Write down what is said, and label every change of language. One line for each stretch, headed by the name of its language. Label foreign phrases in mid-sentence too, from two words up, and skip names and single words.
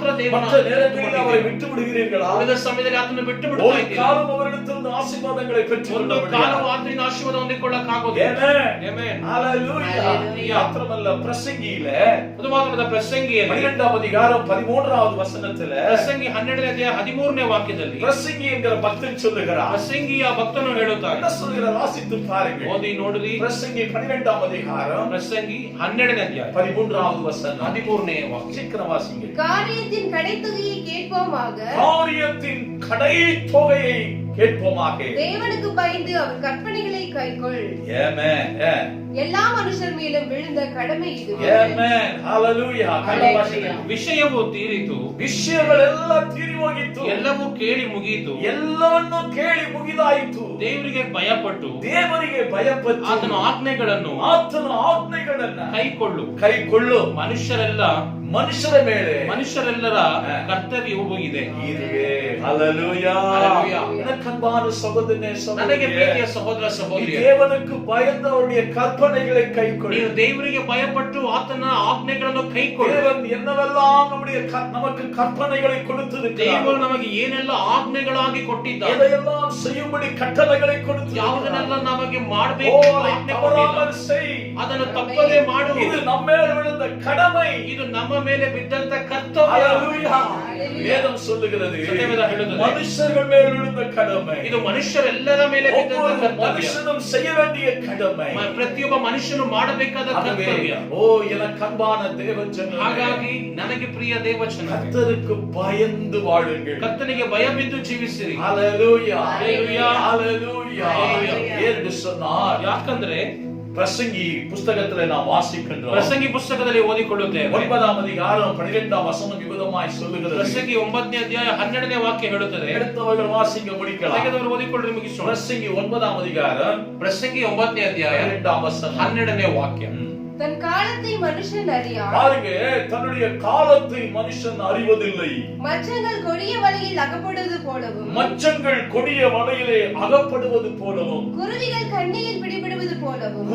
Tamil: மற்ற நேரங்களில் அவரை விட்டு விடுகிறீர்களா?
Kannada: ಉಳಿದ ಸಮಯದಲ್ಲಿ ಆತನ ಬಿಟ್ಟು ಬಿಡ್ತಾ
Tamil: ஒரு
Kannada: ಇದ್ದೀರಾ?
Tamil: காலம் அவரிடத்திலிருந்து ஆசீர்வாதங்களை பெற்று
Kannada: ಒಂದು ಕಾಲ ಆತನಿಂದ ಆಶೀರ್ವಾದ ಹೊಂದಿಕೊಳ್ಳಕ್ಕಾಗೋದು.
Tamil: ஆமென். ஹalleluya. மாத்திரமல்ல, பிரசங்கியில
Kannada: ಅದು ಮಾತ್ರವಲ್ಲ, ಪ್ರಸಂಗಿಯಲ್ಲಿ
Tamil: 12ஆம் அதிகாரம் 13வது வசனத்தில
Kannada: ಪ್ರಸಂಗಿ 12ನೇ ಅಧ್ಯಾಯ 13ನೇ ವಾಕ್ಯದಲ್ಲಿ
Tamil: பிரசங்கி என்கிற பக்தன் சொல்லுகிறார்.
Kannada: ಪ್ರಸಂಗಿಯ ಭಕ್ತನು ಹೇಳುತ್ತಾನೆ.
Tamil: என்ன சொல்கிறார்? வாசித்து பாருங்கள்.
Kannada: ಓದಿ ನೋಡ್ರಿ,
Tamil: பிரசங்கி 12ஆம் அதிகாரம்
Kannada: ಪ್ರಸಂಗಿ 12ನೇ ಅಧ್ಯಾಯ
Tamil: 13வது வசனம்.
Kannada: 13ನೇ ವಾಕ್ಯ.
Tamil: சீக்கிரம் வாசிங்க. காரியத்தின் கடைத்தொகையை கேட்போமாக, காரியத்தின் கடைத்தொகையை கேட்போமாக, தேவனுக்கு பயந்து அவர் கற்பனைகளை கைக்கொள். ஆமென். எல்லா மனுஷர் மேலும் விழுந்த கடமை இது. ஆமென். ஹalleluya.
Kannada: Hallelujah. ವಿಷಯವು ತೀರಿತು, ವಿಷಯಗಳೆಲ್ಲ ತೀರಿ ಹೋಗಿತ್ತು, ಎಲ್ಲವೂ ಕೇಳಿ ಮುಗಿಯಿತು, ಎಲ್ಲವನ್ನೂ ಕೇಳಿ ಮುಗಿದಾಯಿತು. ದೇವರಿಗೆ ಭಯಪಟ್ಟು ದೇವರಿಗೆ ಭಯಪಟ್ಟು ಆತನ ಆಜ್ಞೆಗಳನ್ನು ಆತನ ಆಜ್ಞೆಗಳನ್ನ ಕೈಕೊಳ್ಳು. ಮನುಷ್ಯರೆಲ್ಲರ ಮೇಲೆ ಮನುಷ್ಯರೆಲ್ಲರ ಕರ್ತವ್ಯವೂ ಇದೆ. ಇದುವೇ.
Tamil: ஹalleluya.
Kannada: Hallelujah.
Tamil: எனக்கன்பான சகோதரனே,
Kannada: ನನಗೆ
Tamil: சகோதரியே,
Kannada: ಪ್ರೀತಿಯ ಸಹೋದರ ಸಹೋದರಿ,
Tamil: தேவனுக்கு பயந்து அவருடைய கற்பனைகளை கைக்கொள்.
Kannada: ನೀವು ದೇವರಿಗೆ ಭಯಪಟ್ಟು ಆತನ ಆಜ್ಞೆಗಳನ್ನು ಕೈಕೊಳ್ಳಿ.
Tamil: தேவன் என்னவெல்லாம் நமக்கு கற்பனைகளை கொடுத்திருக்கிறார்,
Kannada: ದೇವರು ನಮಗೆ ಏನೆಲ್ಲ ಆಜ್ಞೆಗಳಾಗಿ ಕೊಟ್ಟಿದ್ದಾರೆ,
Tamil: எதையெல்லாம் செய்யும்படி கட்டளைகளை கொடுத்திருக்கிறார்,
Kannada: ಯಾವುದನ್ನೆಲ್ಲ ನಮಗೆ ಮಾಡಬೇಕು ಆಜ್ಞೆ ಕೊಟ್ಟಿಲ್ಲ, ಅದನ್ನು ತಪ್ಪದೇ ಮಾಡು.
Tamil: இது நம்ம மேல் விழுந்த கடமை,
Kannada: ಇದು ನಮ್ಮ ಮೇಲೆ ಬಿದ್ದಂತ ಕರ್ತವ್ಯ.
Tamil: ஹalleluya. வேதம் சொல்லுகிறது,
Kannada: ಸತ್ಯವೇದ ಹೇಳುತ್ತದೆ,
Tamil: மனுஷர்கள் மேல் விழுந்த கடமை,
Kannada: ಇದು ಮನುಷ್ಯರೆಲ್ಲರ ಮೇಲೆ ಬಿದ್ದಂತ
Tamil: ஒவ்வொரு
Kannada: ಕರ್ತವ್ಯ,
Tamil: மனுஷனும் செய்ய வேண்டிய கடமை,
Kannada: ಪ್ರತಿಯೊಬ್ಬ ಮನುಷ್ಯನು ಮಾಡಬೇಕಾದ ಕರ್ತವ್ಯ.
Tamil: ஓ எனக்கு அன்பான தேவஜனமே,
Kannada: ಹಾಗಾಗಿ ನನಗೆ ಪ್ರಿಯ ದೇವಜನ,
Tamil: கர்த்தருக்கு பயந்து வாழுங்கள்,
Kannada: ಕರ್ತನಿಗೆ ಭಯ ಬಿದ್ದು ಜೀವಿಸಿರಿ.
Tamil: ஹalleluya.
Kannada: Hallelujah.
Tamil: ஹalleluya.
Kannada: Hallelujah.
Tamil: என்று சொன்னார்,
Kannada: ಯಾಕಂದ್ರೆ
Tamil: பிரசங்கி புஸ்தகத்திலே நாம் வாசிக்கின்றோம்.
Kannada: ಪ್ರಸಂಗಿ ಪುಸ್ತಕದಲ್ಲಿ ಓದಿಕೊಳ್ಳುತ್ತೇವೆ.
Tamil: 9ஆம் அதிகாரம் 12ஆம் வசனம் விவதமாய் சொல்லுகிறது.
Kannada: ಪ್ರಸಂಗಿ 9ನೇ ಅಧ್ಯಾಯ 12ನೇ ವಾಕ್ಯ ಹೇಳುತ್ತದೆ.
Tamil: எடுத்தவர்கள் வாசிக்க முடிக்கலாம்.
Kannada: ತೆಗೆದವರು ಓದಿಕೊಳ್ಳಿ ಮುಗಿಸೋಣ.
Tamil: பிரசங்கி 9ஆம் அதிகாரம்
Kannada: ಪ್ರಸಂಗಿ 9ನೇ ಅಧ್ಯಾಯ
Tamil: 12ஆம் வசனம்
Kannada: 12ನೇ ವಾಕ್ಯ.
Tamil: தன் காலத்தை மனுஷன் அறியான். பாருங்க, தன்னுடைய காலத்தை மனுஷன் அறிவதில்லை. மச்சங்கள் கொடிய வலையில் அகப்படுவது போலவும், மச்சங்கள் கொடிய வலையிலே அகப்படுவது போலவும், குருவிகள் கண்ணியில் பிடிபடுவது போலவும்,